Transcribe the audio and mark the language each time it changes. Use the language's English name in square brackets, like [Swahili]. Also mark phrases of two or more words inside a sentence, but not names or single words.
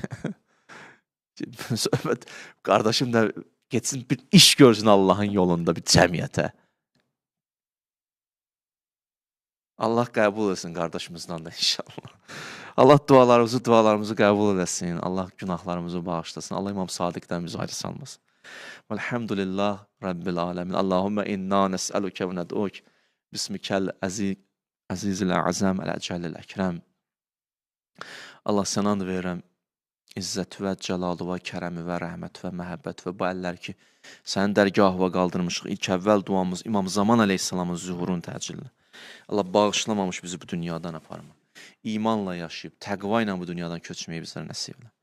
[Azerbaijani] Söhbət, qardaşım da getsin bir iş görsün Allahın yolunda bir cəmiyyətə. Allah qəbul etsin qardaşımızdan da inşallah. Allah dualarımızı qəbul eləsin. Allah günahlarımızı bağışlasın. Allah İmam Sadiqdən bizi ayrı salmasın. [Arabic] والحمد لله رب العالمين. اللهم إنا نسألك وندعوك باسمك العزيز الأعظم الأجل الأكرم. [Azerbaijani] Allah sənə and verirəm. İzzət və cəlalı və kərəmi və rəhmət və məhəbbət və bu əllər ki, sənin dərgahına qaldırmışıq. İlk əvvəl duamız İmam Zaman əleyhissalamın zühurun təcilini. Allah bağışlamamış bizi bu dünyadan aparma. İmanla yaşayıb, təqva ilə bu dünyadan köçməyi bizlərə nəsib elə.